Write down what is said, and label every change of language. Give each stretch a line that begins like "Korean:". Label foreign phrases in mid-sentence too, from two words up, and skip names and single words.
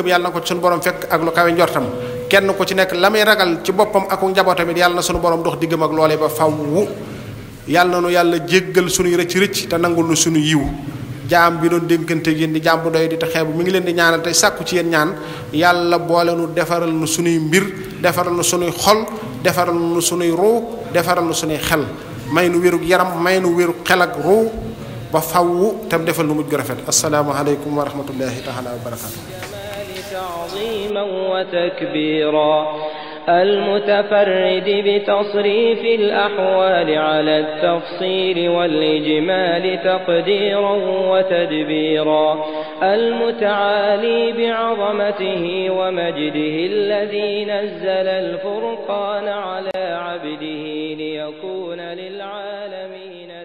Wolof: yàlla na ko ci sunu borom fekk ak lu kawe njortam kenn ku ci nekk la muy ragal ci boppam ak njabootam it yàlla na sunu borom dox diggam ak loolee ba fawwu yàlla na nu yàlla jéggal sunuy rëcc rëcc te nangul nu sunu yiw jaam bi doon dénkante yéen di jaam bu doy di te xeebu mi ngi leen di ñaanal tey sàkku ci yéen ñaan yàlla boole nu defaral nu sunuy mbir defaral nu sunuy xol defaral nu sunuy ruu defaral nu sunuy xel may nu wérug yaram may nu wérug xel ak ruu ba fawwu tam defal nu mujj gu rafet
Arabic: السلام عليكم ورحمة الله تعالى وبركاته المتفرد بتصريف الأحوال على التفصيل والإجمال تقديرا وتدبيرا المتعالي بعظمته ومجده الذي نزل الفرقان على عبده ليكون للعالمين